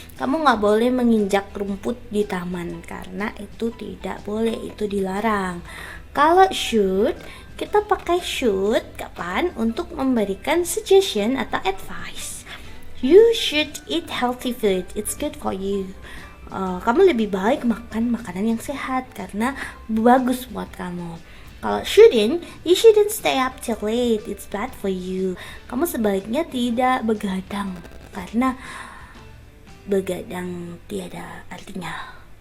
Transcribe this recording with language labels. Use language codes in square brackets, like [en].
[id] Kamu nggak boleh menginjak rumput di taman karena itu tidak boleh, itu dilarang. Kalau should, kita pakai should kapan? Untuk memberikan suggestion atau advice. [en] You should eat healthy food, it's good for you. [id] Kamu lebih baik makan makanan yang sehat karena bagus buat kamu. [en] Kalau shouldn't, you shouldn't stay up till late, it's bad for you. [id] Kamu sebaiknya tidak begadang karena begadang tiada artinya.